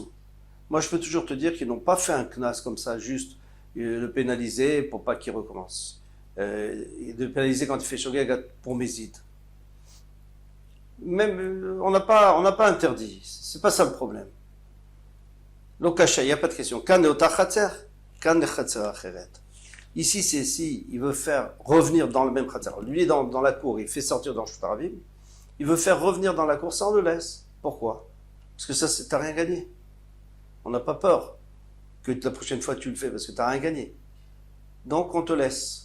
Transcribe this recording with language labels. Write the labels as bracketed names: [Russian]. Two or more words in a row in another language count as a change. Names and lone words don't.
[French] Moi, je peux toujours te dire qu'ils n'ont pas fait un knas comme ça, juste le pénaliser pour pas qu'il recommence. De pénaliser quand il fait Shogeg pour Mézid. Même, on n'a pas interdit. C'est pas ça le problème. Lokasha, il n'y a pas de question. [Hebrew] כאן באותה חצר, כאן בחצר אחרת. [French] Ici, c'est si il veut faire revenir dans le même khatser. Lui, dans la cour, il fait sortir dans [Hebrew] רשות הרבים. [French] Il veut faire revenir dans la cour, ça on le laisse. Pourquoi? Parce que ça, t'as rien gagné. On n'a pas peur que la prochaine fois tu le fais parce que t'as rien gagné. Donc on te laisse.